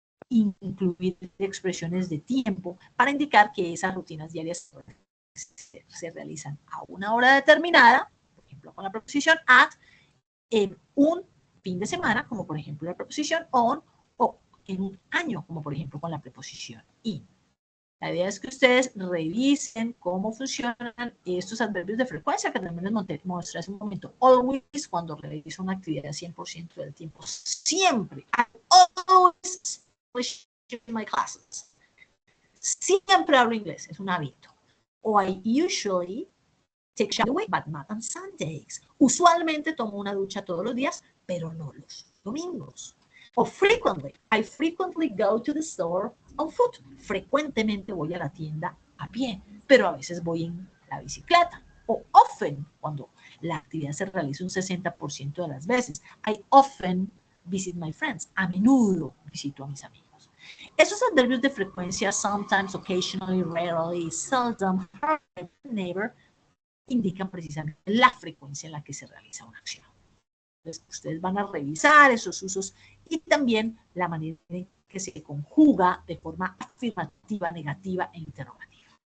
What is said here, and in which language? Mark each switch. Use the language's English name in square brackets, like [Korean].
[Spanish] incluir expresiones de tiempo para indicar que esas rutinas diarias se realizan a una hora determinada, por ejemplo, con la preposición at, en un fin de semana, como por ejemplo la preposición on, o en un año, como por ejemplo con la preposición in. La idea es que ustedes revisen cómo funcionan estos adverbios de frecuencia que también les mostré hace un momento. Always, cuando realizo una actividad 100% del tiempo. Siempre. [English] I always English in my classes. [Spanish] Siempre hablo inglés. Es un hábito. O [English] I usually take a shower, but not on Sundays. [Spanish] Usualmente tomo una ducha todos los días, pero no los domingos. O frequently. [English] I frequently go to the store on foot. [Spanish] Frecuentemente voy a la tienda a pie, pero a veces voy en la bicicleta. O often, cuando la actividad se realiza un 60% de las veces. [English] I often visit my friends. [Spanish] A menudo visito a mis amigos. Esos adverbios de frecuencia, [English] sometimes, occasionally, rarely, seldom, hardly, never, [Spanish] indican precisamente la frecuencia en la que se realiza una acción. Entonces, ustedes van a revisar esos usos y también la manera en que se conjuga de forma afirmativa, negativa e interrogativa.